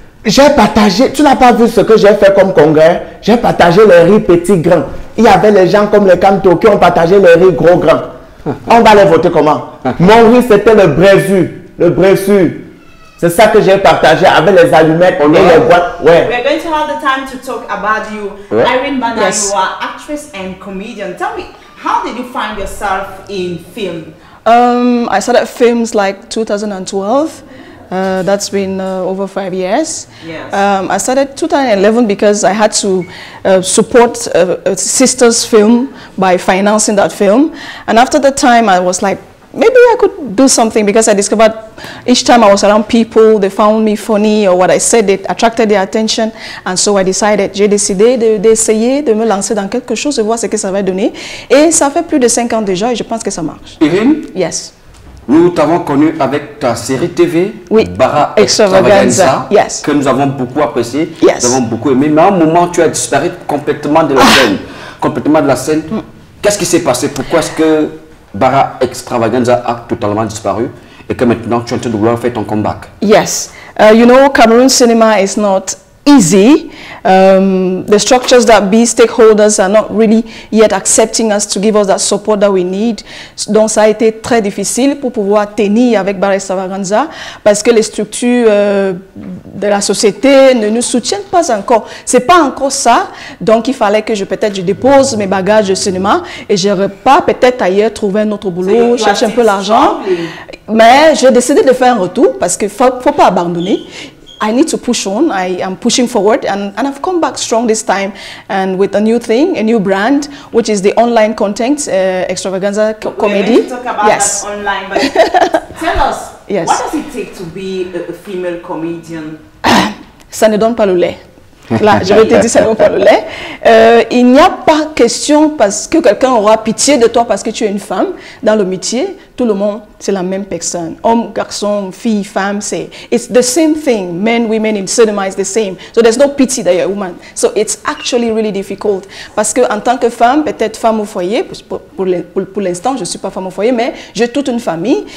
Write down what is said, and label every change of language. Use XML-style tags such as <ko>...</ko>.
<fr>J'ai partagé, tu n'as pas vu ce que j'ai fait comme congrès? J'ai partagé les riz petits grands. Il y avait les gens comme les Kanto qui ont partagé les riz gros grands. On va les voter comment? Mon riz, c'était le brésu. Le brésu. C'est ça que j'ai partagé avec les allumettes et les boîtes. Ouais.</fr> <en>We're going to have the time to talk about you.</en> <fr>Ouais.</fr> <en>Irene Bana, Yes. you are actress and comedian. Tell me, how did you find yourself in film? I started films like 2012. That's been over 5 years. Yes. I started 2011 because I had to support a sister's film by financing that film. And after that time, I was like, maybe I could do something, because I discovered each time I was around people, they found me funny, or what I said, it attracted their attention. And so I decided,</en> <fr>j'ai décidé d'essayer de me lancer dans quelque chose, de voir ce que ça va donner. Et ça fait plus de 5 ans déjà et je pense que ça marche. Irine,</fr> <en>Yes.</en> <fr>nous t'avons connu avec ta série TV, Oui, Bara</fr> <en>Extravaganza, yes.</en> <fr>que nous avons beaucoup apprécié,</fr> <en>Yes.</en> <fr>nous avons beaucoup aimé. Mais à un moment, tu as disparu complètement de la scène. Complètement de la scène. Qu'est-ce qui s'est passé? Pourquoi est-ce que Bara Extravaganza a totalement disparu et que maintenant tu es en train de vouloir faire ton comeback?</fr> <en>Yes. You know, Cameroon cinema is not easy. The structures that be stakeholders are not really yet accepting us to give us that support that we need.</en> <fr>Donc ça a été très difficile pour pouvoir tenir avec Bara Extravaganza parce que les structures de la société ne nous soutiennent pas encore. C'est pas encore ça. Donc il fallait que je dépose mes bagages de cinéma et je repars peut-être ailleurs trouver un autre boulot, chercher un peu l'argent. Mais j'ai décidé de faire un retour parce qu'il faut pas abandonner.</fr> <en>I need to push on. I am pushing forward, and I've come back strong this time, and with a new thing, a new brand, which is the online content, Extravaganza Comedy. We're going to talk about that online, but tell us, Yes. what does it take to be a female comedian?</en> <fr>Ça ne donne pas le lait. Là, je vais te dire, ça ne donne pas le lait. Il n'y a pas question parce que quelqu'un aura pitié de toi parce que tu es une femme dans le métier. tout le monde, c'est la même personne. Homme, garçon, fille, femme,</fr> <en>it's the same thing. Men, women in cinema is the same. So there's no pity that you're a woman. So it's actually really difficult.</en> <fr>Parce que en tant que femme, peut-être femme au foyer, pour l'instant, je ne suis pas femme au foyer, mais j'ai toute une famille.</fr>